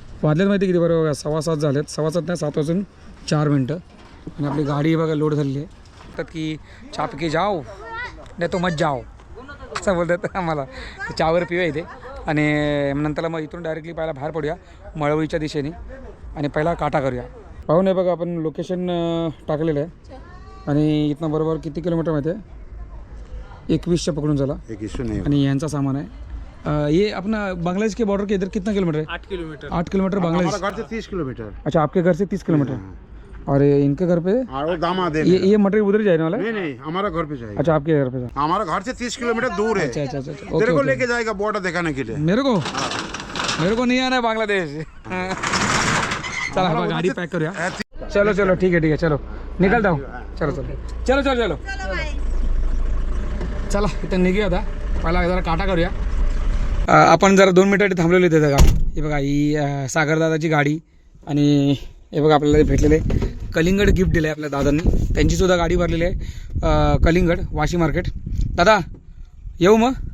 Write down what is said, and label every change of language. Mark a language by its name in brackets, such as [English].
[Marathi] वाजलेत माहिती किती बरं बघा 6:15 झालेत 6:15 नाही 7:04 आणि आपली गाडी बघा लोड झालेली आहे तर की चाप की जाओ नाही तो [Hindi] मत जाओ [Marathi] असं बोलतात आम्हाला तर चहावर पिऊया इथे आणि नंतर मग इथून डायरेक्टली पहिला बाहेर पडूया मळवळीच्या दिशेने आणि पहिला काटा करूया पाहून आहे बघा आपण लोकेशन टाकलेलं आहे आणि इथनं बरोबर किती किलोमीटर माहिती आहे 21 पकडून झाला 21 आणि यांचा सामान [Hindi] है ये अपना बांग्लादेश के बॉर्डर के इधर कितना किलोमीटर है 8 किलोमीटर 8 किलोमीटर बांग्लादेश हमारा घर से 30 किलोमीटर। अच्छा आपके घर से 30 किलोमीटर और इनके घर पे वो दामाद है ये मटेरियल उधर ही जाने वाला है नहीं नहीं हमारा घर पे जाएगा। अच्छा आपके घर पे हमारा घर से 30 किलोमीटर दूर है। अच्छा अच्छा अच्छा तेरे [English] okay [Hindi] को [English] okay [Hindi] लेके जाएगा बॉर्डर दिखाने के लिए। मेरे को नहीं आना है बांग्लादेश चलो हम गाड़ी पैक करूया चलो चलो ठीक है चलो निकलता हूँ [Marathi] चलो चलो चलो चलो चलो चला इथं निघूया आता पहिला जरा काटा करूया आपण जरा 2 मिनिटं थांबलेलो इथे का हे बघा ही सागरदादाची गाडी आणि हे बघा आपल्याला भेटलेले कलिंगड गिफ्ट दिलं आहे आपल्या दादांनी त्यांची सुद्धा गाडी भरलेली आहे कलिंगड वाशी मार्केट दादा येऊ मग